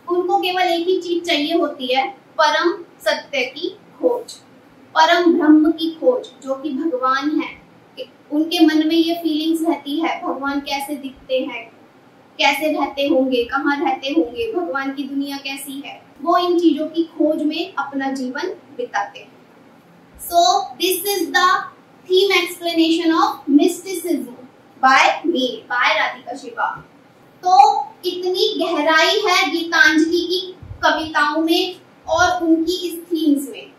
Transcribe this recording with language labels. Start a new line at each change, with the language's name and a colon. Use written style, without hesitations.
Hindi: उनको केवल एक ही चीज चाहिए होती है, परम सत्य की खोज, परम ब्रह्म की खोज, जो कि भगवान है। उनके मन में ये फीलिंग्स रहती है, भगवान कैसे दिखते हैं, कैसे रहते होंगे, कहाँ रहते होंगे, भगवान की दुनिया कैसी है, वो इन चीजों की खोज में अपना जीवन बिताते हैं।
English: So this is the theme explanation of mysticism by me, by Radhika Shiva.
Hindi: तो इतनी गहराई है गीतांजलि की कविताओं में और उनकी इस थीम्स में।